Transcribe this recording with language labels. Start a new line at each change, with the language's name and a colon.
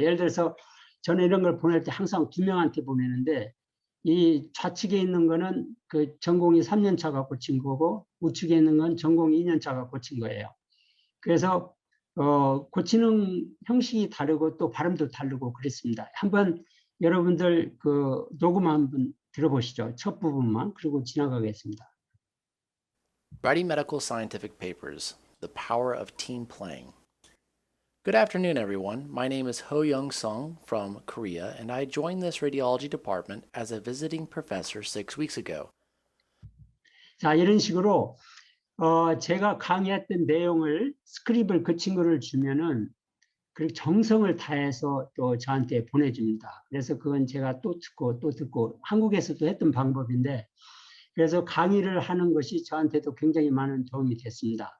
Korean: 예를 들어서 저는 이런 걸 보낼 때 항상 2명한테 보내는데 이 좌측에 있는 거는 그 전공이 3년차가 고친 거고 우측에 있는 건 전공이 2년차가 고친 거예요. 그래서 고치는 형식이 다르고 또 발음도 다르고 그랬습니다. 한번 여러분들 그 녹음 한번 들어보시죠. 첫 부분만 그리고 지나가겠습니다.
English: Writing Medical Scientific Papers, The Power of Team Playing. Good afternoon, everyone. My name is Ho Young Sung from Korea, and I joined this radiology department as a visiting professor 6 weeks ago.
Korean: 자, 이런 식으로 제가 강의했던 내용을 스크립을 그 친구를 주면은 그리고 정성을 다해서 또 저한테 보내줍니다. 그래서 그건 제가 또 듣고 한국에서도 했던 방법인데 그래서 강의를 하는 것이 저한테도 굉장히 많은 도움이 됐습니다.